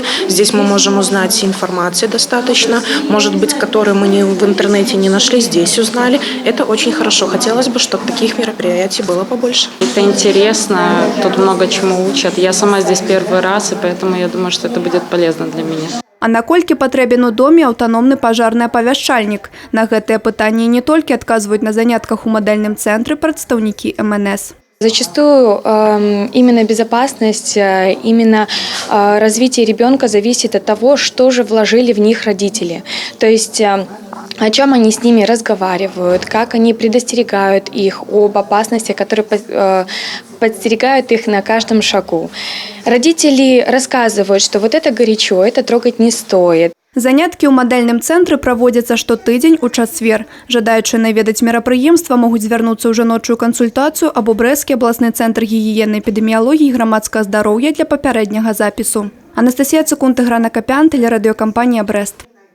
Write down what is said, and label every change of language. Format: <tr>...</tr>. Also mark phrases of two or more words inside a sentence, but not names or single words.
<ru>Здесь мы можем узнать информации достаточно, может быть, которую мы в интернете не нашли, здесь узнали. Это очень хорошо. Хотелось бы, чтобы таких мероприятий было побольше. Это интересно, тут много чему учат. Я сама здесь первый раз, и поэтому я думаю, что это будет полезно для меня.</ru> <be>А наколькі патрэбен у доме аўтаномны пажарны апавяшчальнік? На гэтае пытанне не толькі адказваюць на занятках у модельным цэнтры прадстаўнікі МНС.</be> <ru>Зачастую именно безопасность, именно развитие ребенка зависит от того, что же вложили в них родители. То есть о чем они с ними разговаривают, как они предостерегают их об опасности, которые подстерегают их на каждом шагу. Родители рассказывают, что вот это горячо, это трогать не стоит.</ru> <be>Заняткі ў мадэльным цэнтры праводзяцца штотыдзень у чацвер. Жадаючыя наведаць мерапрыемства могуць звярнуцца ў жаночую кансультацыю або Брэсцкі абласны цэнтр гігіены, эпідэміялогіі і грамадскага здароўя для папярэдняга запісу. Анастасія Цукунт, Іграна Капян, тэлерадыёкампанія «Брэст».</be>